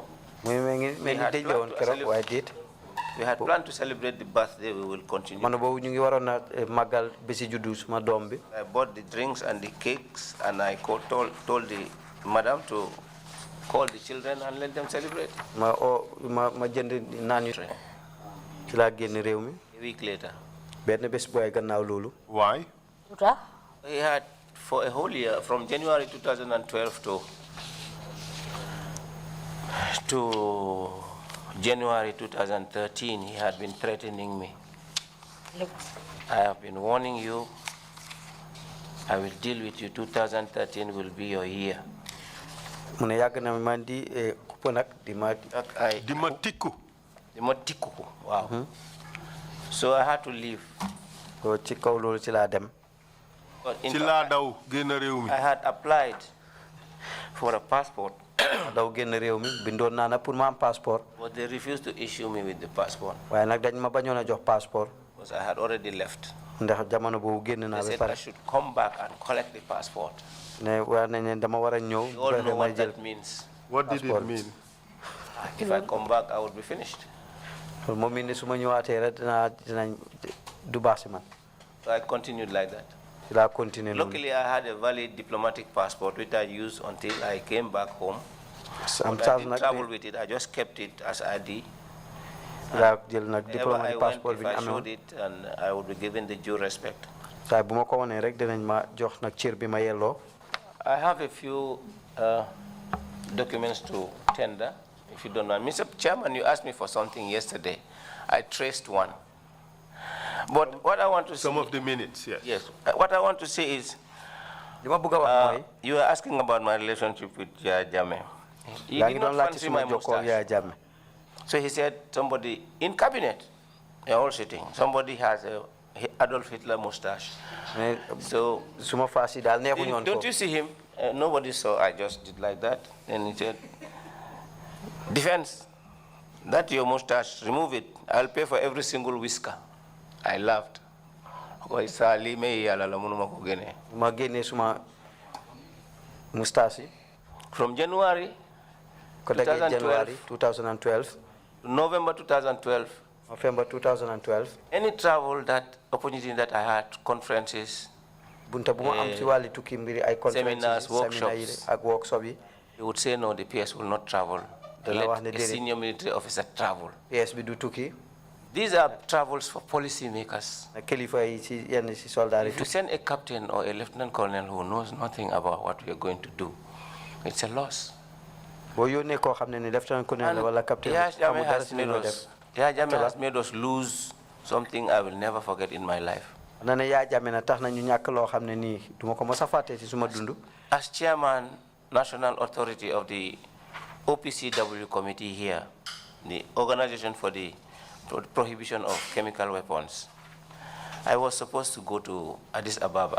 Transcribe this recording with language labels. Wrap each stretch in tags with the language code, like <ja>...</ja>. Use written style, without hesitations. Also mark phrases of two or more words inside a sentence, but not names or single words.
<en>We had planned to celebrate the birthday. We will continue. I bought the drinks and the cakes, and I told the madam to call the children and let them celebrate.</en> <wo>ma jënd naan yu ci laa génn réew mi.</wo> <en>A week later.</en> <wo>benn bés booy gannaaw loolu.</wo> <en>Why? He had, for a whole year, from January 2012 to January 2013, he had been threatening me. Look. I have been warning you. I will deal with you. 2013 will be your year.</en> <wo>Mune yàgg na man di kupp nag di ma Tiku.</wo> <en>Wow. So I had to leave.</en> <wo>ko ci kaw loolu ci laa dem.</wo> <en>But in</en> <wo>Ci</wo> <en>fact,</en> <wo>laa daw génn réew mi.</wo> <en>I had applied for a passport,</en> <wo>daw génn réew mi bindoon naa na pour ma am passeport.</wo> <en>but they refused to issue me with the passport</en> <wo>waaye nag dañ ma bañoon a jox passeport.</wo> <en>because I had already left.</en> <wo>ndax jamono boobu génn naa</wo> <en>They</en> <wo>ba</wo> <en>said I</en> <wo>pare.</wo> <en>should come back and collect the passport.</en> <wo>ne war nañ ne dama war a ñëw.</wo> <en>You all know what that means. What did it Passport. mean? If I come back, I would be finished.</en> <wo>moom mi ne su ma ñëwaatee rek dinañ du baax si man.</wo> <en>So I continued like that.</en> <wo>ci laa continuer noonu.</wo> <en>Luckily, I had a valid diplomatic passport, which I used until I came back home.</en> <wo>am</wo> <en>But I</en> <wo>chance</wo> <en>didn't</en> <wo>nag</wo> <en>travel with it. I just kept it as ID.</en> <wo>laa jël nag</wo> <en>Wherever I</en> <wo>diplomatique</wo> <en>went,</en> <wo>passeport</wo> <en>if</en> <wo>bi ñu</wo> <en>I</en> <wo>amee</wo> <en>showed</en> <wo>woon.</wo> <en>it, and I would be given the due respect.</en> <wo>saa bu ma ko wanee rek dinañ ma jox nag cër bi ma yelloo.</wo> <en>I have a few documents to tender, if you don't mind. Mr. Chairman, you asked me for something yesterday. I traced one. But what I want to say... Some of the minutes, yes. Yes. What I want to say is,</en> <wo>li ma bëgg a wax mooy.</wo> <en>you were asking about my relationship with Yaya Jammeh. He</en> <wo>yaa</wo> <en>did</en> <wo>ngi</wo> <en>not</en> <wo>doon laajte</wo> <en>fancy</en> <wo>suma</wo> <en>my</en> <wo>jokkoo ak</wo> <en>mustache. Yaya Jammeh. So he said, somebody in cabinet, they're all sitting, somebody has a Adolf Hitler mustache. So,</en> <wo>suma faas yi daal neexuñu woon ko.</wo> <en>don't you see him? Nobody saw, I just did like that. And he said, defense, that's your mustache, remove it. I'll pay for every single whisker. I laughed.</en> <wo>ma génnee suma mustache yi.</wo> <en>From January</en> <wo>ko daggee January 2012.</wo> <en>November 2012, November 2012. any travel, that opportunity that I had, conferences,</en> <wo>bunta bu ma am ci wàlli tukki mbiri ay</wo> <en>seminars, conferences seminar</en> <wo>yi</wo> <en>workshops.</en> <wo>ak workshop yi.</wo> <en>he would say, no, the PS will not travel. Let a senior military officer travel.</en> <wo>PS bi du tukki.</wo> <en>These are travels for policy makers.</en> <wo>kilifa yi ci yenn ci soldat yi.</wo> <en>If you send a captain or a lieutenant colonel who knows nothing about what we are going to do, it's a loss.</en> <wo>boo yónnee koo xam ne ni</wo> <en>lieutenant colonel</en> <wo>la wala captain. Yaya xamul dara ci li Jammeh ñoo def.</wo> <en>has made us lose something I will never forget in my life.</en> <wo>na ne Yaya Jammeh na tax na ñu ñàkk loo xam ne nii duma ko mos a fàtte ci suma dund.</wo> <en>As chairman, national authority of the OPCW committee here, the Organization for the Prohibition of Chemical Weapons, I was supposed to go to Addis Ababa.</en>